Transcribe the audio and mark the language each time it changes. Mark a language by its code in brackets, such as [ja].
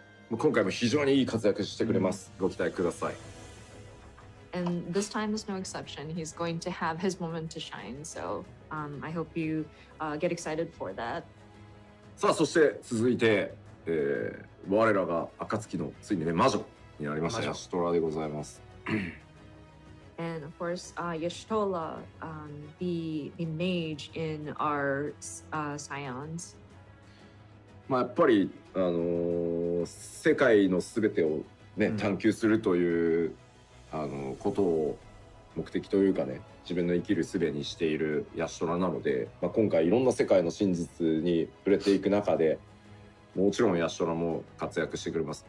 [ja] 今回も非常にいい活躍してくれます。ご期待ください。 [en] And this time is no exception. He's going to have his moment to shine. So I hope you get excited for that. [ja] さあそして続いて、我らが暁のついにね魔女になりましたヤシトラでございます。 [en] And of course, Yashtola, the mage in our Scions. [ja] まあやっぱり世界のすべてをね探求するということを目的というかね、自分の生きる術にしているヤシトラなので、今回いろんな世界の真実に触れていく中で、もちろんヤシトラも活躍してくれます。